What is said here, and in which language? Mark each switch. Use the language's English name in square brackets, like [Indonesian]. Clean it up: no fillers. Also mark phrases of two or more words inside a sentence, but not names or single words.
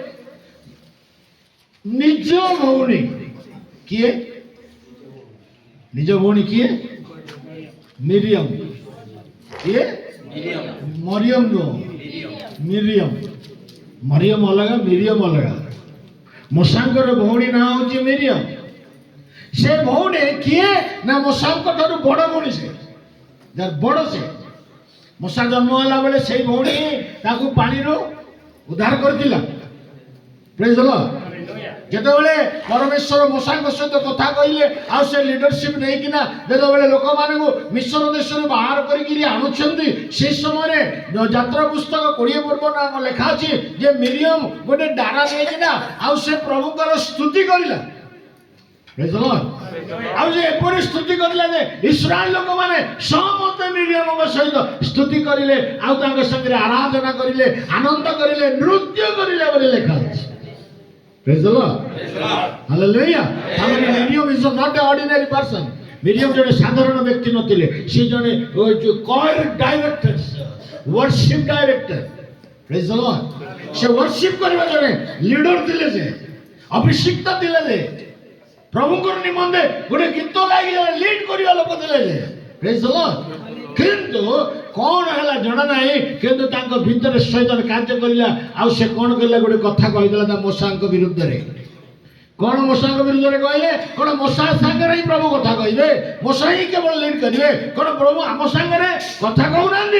[Odia] ନିଜ ଭଉଣୀ କିଏ ନିଜ ଭଉଣୀ କିଏ ମିରିୟମ କିଏ ମରିୟମ ନୋ ମିରିୟମ ମରିୟମ ଅଲଗ ମିରିୟମ ଅଲଗ ମୂଷାଙ୍କର ଭଉଣୀ ନା ହୋଛି ମିରିୟମ ସେ ଭଉଣୀ କିଏ ନା ମୂଷାଙ୍କ ଠାରୁ ବଡ଼ ଭଉଣୀ ସେ ଯାର ବଡ଼ ସେ ମୂଷା ଜନ୍ମ ହେଲା ବେଳେ ସେଇ ଭଉଣୀ ତାକୁ ପାଣିରୁ ଉଦ୍ଧାର କରିଥିଲା। [English] Praise the Lord. [Odia] ଯେତେବେଳେ ପରମେଶ୍ୱର ମୂଷାଙ୍କ ସହିତ କଥା କହିଲେ ଆଉ ସେ ଲିଡରସିପ୍ ନେଇକିନା ଯେତେବେଳେ ଲୋକମାନଙ୍କୁ ମିଶ୍ର ଦେଶରୁ ବାହାର କରିକିରି ଆଣୁଛନ୍ତି ସେ ସମୟରେ ଯାତ୍ରା ପୁସ୍ତକ 20 ପର୍ବ ନାମ ଲେଖା ଅଛି ଯେ ମିରିୟମ୍ ଗୋଟେ ଡାରା ନେଇକିନା ଆଉ ସେ ପ୍ରଭୁଙ୍କର ସ୍ତୁତି କରିଲା। [English] Praise the Lord. [Odia] ଆଉ ଯେ ଏପରି ସ୍ତୁତି କରିଲା ଯେ ଇସ୍ରାଏଲ ଲୋକମାନେ ସମସ୍ତେ ମିରିୟମଙ୍କ ସହିତ ସ୍ତୁତି କରିଲେ ଆଉ ତାଙ୍କ ସାଙ୍ଗରେ ଆରାଧନା କରିଲେ, ଆନନ୍ଦ କରିଲେ, ନୃତ୍ୟ କରିଲେ ବୋଲି ଲେଖା ଅଛି। [English] Praise the Lord. Hallelujah. Amari Miriam is not an ordinary person. [Odia] ମିରିୟମ ଜଣେ ସାଧାରଣ ବ୍ୟକ୍ତି ନଥିଲେ. ସେ ଜଣେ [English] choir director, worship director. Praise the Lord. [Odia] ସେ worship କରିବା ଜଣେ leader ଥିଲେ ଯେ, ଅଭିଷେକ୍ତ ଥିଲେ ଯେ, ପ୍ରଭୁଙ୍କର ନିମନ୍ତେ ଗୋଟେ ଗୀତ ଗାଇ lead କରିବା ଲୋକ ଥିଲେ ଯେ. [English] Praise the Lord. [Odia] କିନ୍ତୁ କଣ ହେଲା ଜଣା ନାହିଁ, କିନ୍ତୁ ତାଙ୍କ ଭିତରେ ଶୈତାନ କାର୍ଯ୍ୟ କରିଲା ଆଉ ସେ କଣ କଲା ଗୋଟେ କଥା କହିଦେଲା ତା ମୂଷାଙ୍କ ବିରୁଦ୍ଧରେ। କଣ ମୂଷାଙ୍କ ବିରୁଦ୍ଧରେ କହିଲେ? କଣ ମୂଷା ସାଙ୍ଗରେ ହିଁ ପ୍ରଭୁ କଥା କହିବେ, ମୂଷା ହିଁ କେବଳ ଲିଡ୍ କରିବେ, କଣ ପ୍ରଭୁ ଆମ ସାଙ୍ଗରେ କଥା କହୁନାହାନ୍ତି?